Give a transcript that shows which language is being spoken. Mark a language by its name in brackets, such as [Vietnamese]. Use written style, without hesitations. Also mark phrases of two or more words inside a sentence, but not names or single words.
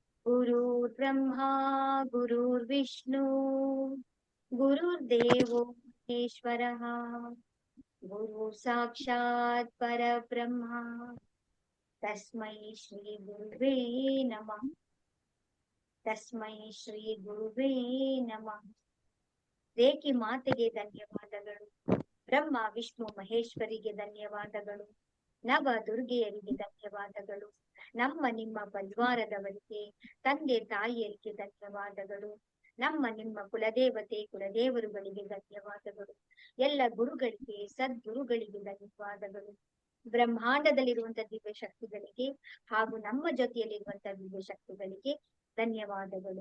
[Sanskrit] गुरुर्ब्रह्मा गुरुर्विष्णु गुरुर्देवो महेश्वरः गुरु साक्षात् परब्रह्म तस्मै श्री गुरुवे नमः। तस्मै ಶ್ರೀ ಗುರುವೇ ನಮಃ। [Kannada] ರೇಖಿ ಮಾತೆಗೆ ಧನ್ಯವಾದಗಳು, ಬ್ರಹ್ಮ ವಿಷ್ಣು ಮಹೇಶ್ವರಿಗೆ ಧನ್ಯವಾದಗಳು, ನವ ದುರ್ಗೆಯರಿಗೆ ಧನ್ಯವಾದಗಳು, ನಮ್ಮ ನಿಮ್ಮ ಪರಿವಾರದವರಿಗೆ ತಂದೆ ತಾಯಿಯರಿಗೆ ಧನ್ಯವಾದಗಳು, ನಮ್ಮ ನಿಮ್ಮ ಕುಲದೇವತೆ ಕುಲದೇವರುಗಳಿಗೆ ಧನ್ಯವಾದಗಳು, ಎಲ್ಲ ಗುರುಗಳಿಗೆ ಸದ್ಗುರುಗಳಿಗೆ ಧನ್ಯವಾದಗಳು, ಬ್ರಹ್ಮಾಂಡದಲ್ಲಿರುವಂತಹ ದಿವ್ಯ ಶಕ್ತಿಗಳಿಗೆ ಹಾಗೂ ನಮ್ಮ ಜೊತೆಯಲ್ಲಿರುವಂತಹ ದಿವ್ಯ ಶಕ್ತಿಗಳಿಗೆ ಧನ್ಯವಾದಗಳು.